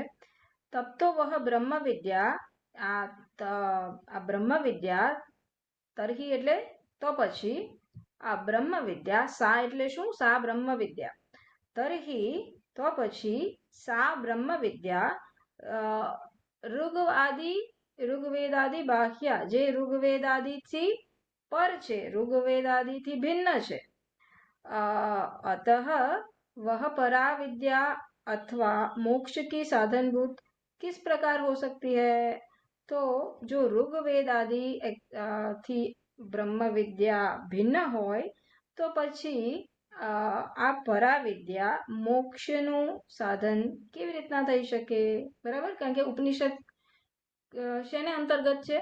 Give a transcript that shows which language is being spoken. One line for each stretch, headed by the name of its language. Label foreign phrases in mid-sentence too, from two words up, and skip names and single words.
Gujarati: તપ્તો વહ બ્રહ્મ વિદ્યા, આ બ્રહ્મ વિદ્યા, તર્હિ એટલે તો પછી, આ બ્રહ્મ વિદ્યા, સા એટલે શું?
Sanskrit: सा ब्रह्म विद्या.
Gujarati: તર્હિ તો પછી,
Sanskrit: सा ब्रह्म विद्या ऋग्वेदादि बाह्या,
Gujarati: જે ઋગ્વેદાદિથી પર છે, ઋગ્વેદાદિથી ભિન્ન છે.
Hindi: अतः वह परा विद्या अथवा मोक्ष की साधनभूत किस प्रकार हो सकती है?
Gujarati: તો જો ઋગ્વેદ આદિ થી બ્રહ્મ વિદ્યા ભિન્ન હોય તો પછી આ પરાવિદ્યા મોક્ષનું સાધન કેવી રીતના થઈ શકે? બરાબર, કારણ કે ઉપનિષદ શેને અંતર્ગત છે?